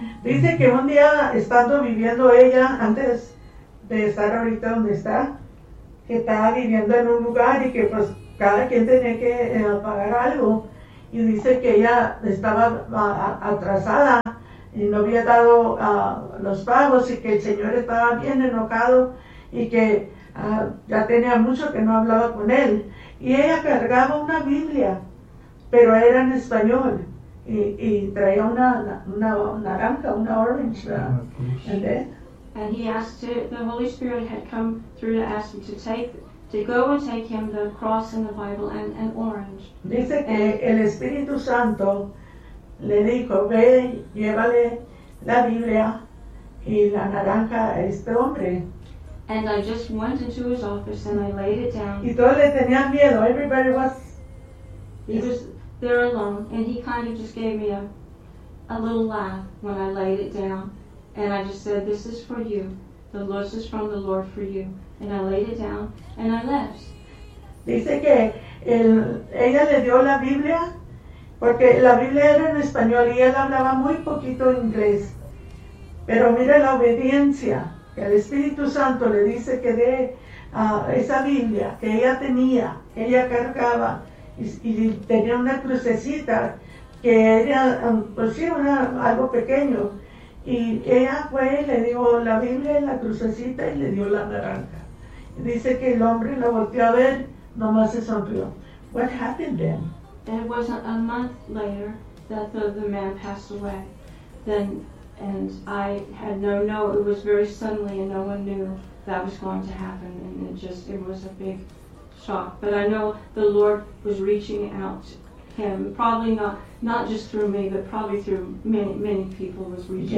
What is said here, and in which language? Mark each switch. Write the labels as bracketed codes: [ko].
[es] Dice que un día, estando viviendo ella, antes de estar ahorita donde está, que estaba viviendo en un lugar y que pues cada quien tenía que pagar algo, y dice que ella estaba atrasada y no había dado los pagos, y que el señor estaba bien enojado y que ya tenía mucho que no hablaba con él, y ella cargaba una Biblia, pero era en español, y traía una naranja, una orange, ¿verdad? [en] And he asked to, the Holy Spirit had come through to ask him to take, to go and take him the cross and the Bible and an orange. [es] Dice que el Espíritu Santo le dijo, ve, llévale la Biblia y la naranja a este hombre. [en] And I just went into his office and I laid it down. [es] Y todos le tenían miedo, [en] everybody was... He was there alone, and he kind of just gave me a little laugh when I laid it down. And I just said, this is for you. The Lord is from the Lord for you. And I laid it down and I left. [es] Dice que ella le dio la Biblia porque la Biblia era en español y él hablaba muy poquito inglés. Pero mira la obediencia que el Espíritu Santo le dice que dé esa Biblia que ella tenía, que ella cargaba y tenía una crucecita que era, pues sí, una, algo pequeño. Y ella fue y le dio la Biblia y la crucecita y le dio la naranja. Dice que el hombre la volteó a ver, nomás se sonrió. [en] What happened then? It was a month later that the man passed away. Then, and I had no, it was very suddenly and no one knew that was going to happen. And it just, it was a big shock. But I know the Lord was reaching out him, probably not just through me, but probably through many people was reaching